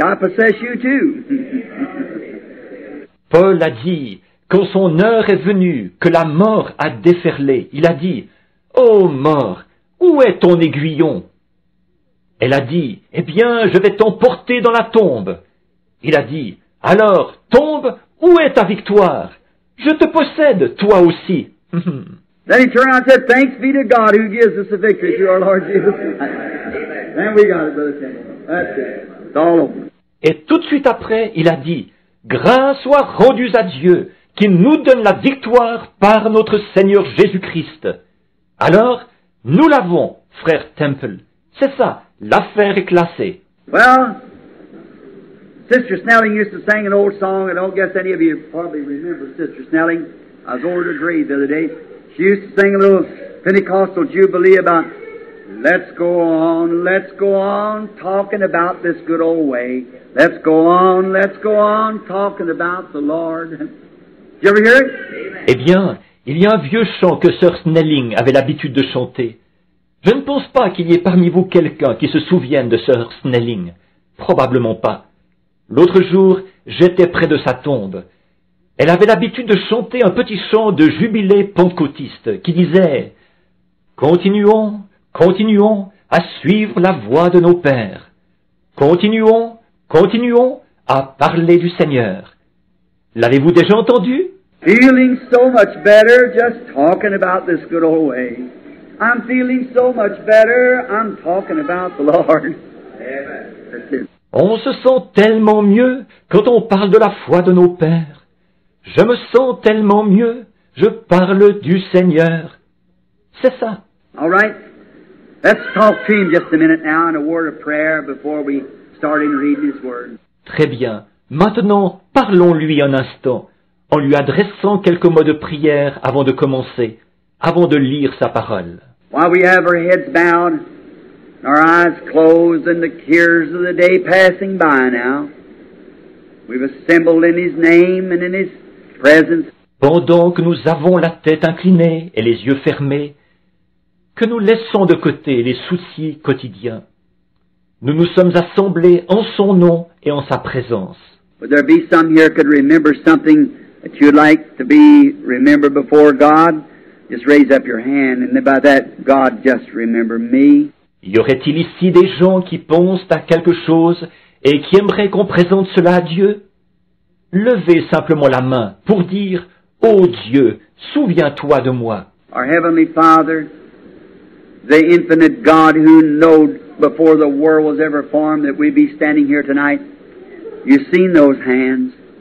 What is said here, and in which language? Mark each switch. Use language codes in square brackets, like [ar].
[en] I possess you too." [fr] Paul a dit, quand son heure est venue, que la mort a déferlé, il a dit, « Ô mort, où est ton aiguillon ?» Elle a dit, « Eh bien, je vais t'emporter dans la tombe. » Il a dit, « Alors, tombe, où est ta victoire? Je te possède, toi aussi. » [en] Then he turned around and said, "Thanks be to God who gives us the victory through our Lord Jesus." Then we got it, Brother Samuel. That's it. It's all over. [fr] Et tout de suite après, il a dit, « Grâce soit rendue à Dieu, qui nous donne la victoire par notre Seigneur Jésus-Christ. » Alors, nous l'avons, frère Temple. C'est ça, l'affaire est classée. [en] Well, Sister Snelling used to sing an old song. I don't guess any of you probably remember Sister Snelling. I was over to her grave the other day. She used to sing a little Pentecostal Jubilee about, let's go on, talking about this good old way. Let's go on, talking about the Lord. Did you ever hear it? [fr] Eh bien, il y a un vieux chant que Sœur Snelling avait l'habitude de chanter. Je ne pense pas qu'il y ait parmi vous quelqu'un qui se souvienne de Sœur Snelling. Probablement pas. L'autre jour, j'étais près de sa tombe. Elle avait l'habitude de chanter un petit chant de jubilé pentecôtiste qui disait « Continuons, continuons à suivre la voie de nos pères. Continuons, continuons à parler du Seigneur. » L'avez-vous déjà entendu? [en] Feeling so much better just talking about this good old way. I'm feeling so much better, I'm talking about the Lord. That's it. [fr] On se sent tellement mieux quand on parle de la foi de nos pères. Je me sens tellement mieux, je parle du Seigneur. C'est ça. [en] All right. Let's talk to him just a minute now in a word of prayer before we start in reading his word. [fr] Très bien. Maintenant, parlons-lui un instant, en lui adressant quelques mots de prière avant de commencer, avant de lire sa parole. [en] While we have our heads bowed, our eyes closed, and the cares of the day passing by now, we've assembled in his name and in his presence. [fr] Pendant que nous avons la tête inclinée et les yeux fermés, que nous laissons de côté les soucis quotidiens. Nous nous sommes assemblés en son nom et en sa présence. [en] Would there be some here could remember something that you'd like to be remembered before God? Just raise up your hand, and by that, God, just remember me. [fr] Y aurait-il ici des gens qui pensent à quelque chose et qui aimeraient qu'on présente cela à Dieu? Levez simplement la main pour dire « Ô Dieu, souviens-toi de moi ». [en] Our Heavenly Father, the infinite God who knowed before the world was ever formed that we'd be standing here tonight, you've seen those hands.